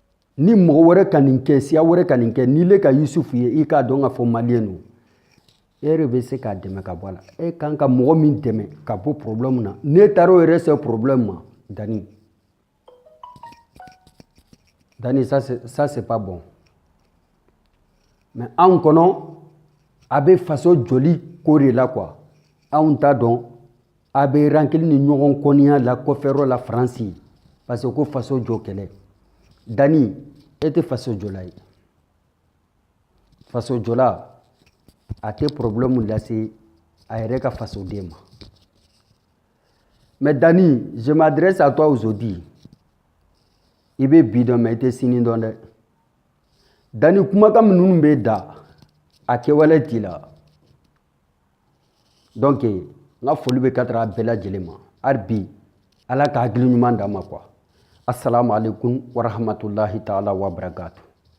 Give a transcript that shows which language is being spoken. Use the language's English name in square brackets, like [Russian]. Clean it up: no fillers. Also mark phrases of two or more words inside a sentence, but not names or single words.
[Bambara] ni mɔgɔ wɛrɛ ka nin kɛ siya wɛrɛ ka nin kɛ n'i le ka Yusufu ye i k'a dɔn k'a fɔ maliyɛn don e yɛrɛ bɛ se k'a dɛmɛ ka bɔ a la e kan ka mɔgɔ min dɛmɛ ka bɔ problème na n'e taara o yɛrɛ se problème ma Dani [French] ça c'est pas bon mais [Bambara] anw kɔnɔ a bɛ faso joli ko de la quoi anw t'a dɔn a bɛ rankili ni ɲɔgɔn kɔniya la kɔfɛyɔrɔ la Faransi [French] parce que [Bambara] ko faso jɔ kɛlɛ Dani e tɛ faso jɔla ye faso jɔla a tɛ problème lase a yɛrɛ ka fasoden ma [French] mais Dani je m'adresse à toi aujourd'hui [Bambara] i bɛ bi dɔn mais i tɛ sini dɔn dɛ Dani kumakan minnu bɛ da a kɛwale t'i la donc n ka foli bɛ ka taga bɛɛ lajɛlen ma hali bi ala ka hakili ɲuman d'an ma quoi [Arabic] السلام عليكم ورحمة الله تعالى وبركاته